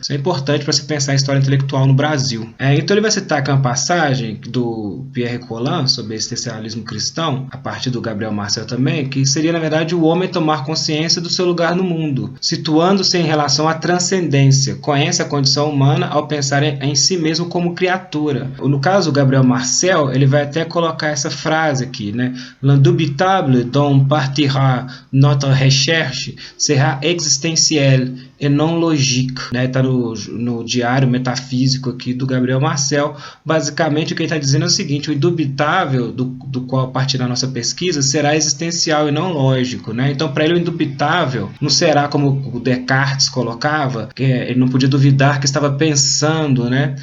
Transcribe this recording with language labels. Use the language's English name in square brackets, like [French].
[Portuguese] Isso é importante para se pensar a história intelectual no Brasil. Então ele vai citar aqui uma passagem do Pierre Collin sobre existencialismo cristão, a partir do Gabriel Marcel também, que seria na verdade o homem tomar consciência do seu lugar no mundo, situando-se em relação à transcendência, conhece a condição humana ao pensar em si mesmo como criatura. No caso do Gabriel Marcel, ele vai até colocar essa frase aqui, né? [French] L'indubitable dont partira notre recherche sera existentielle et non logique, né? [Portuguese] Está no diário metafísico aqui do Gabriel Marcel. Basicamente o que ele está dizendo é o seguinte: o indubitável do qual partirá a nossa pesquisa será existencial e não lógico, né? Então para ele o indubitável não será como o Descartes colocava, que ele não podia duvidar que estava pensando, né?